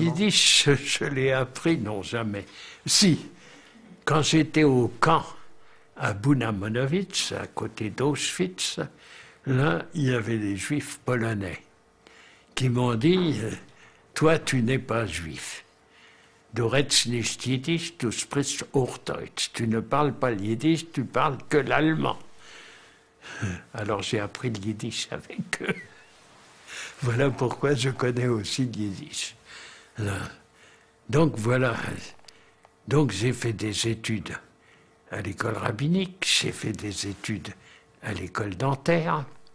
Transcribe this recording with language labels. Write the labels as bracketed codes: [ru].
[fr] yiddish, je l'ai appris, non, jamais. Si, quand j'étais au camp à Bunamonowicz, à côté d'Auschwitz, là, il y avait des juifs polonais qui m'ont dit toi, tu n'es pas juif. [de] Du redest nicht Jiddisch, du sprichst Hochdeutsch. [fr] Tu ne parles pas le yiddish, tu parles que l'allemand. Alors j'ai appris le yiddish avec eux. Voilà pourquoi je connais aussi le yiddish. Là. Donc voilà. Donc j'ai fait des études à l'école rabbinique, j'ai fait des études à l'école dentaire.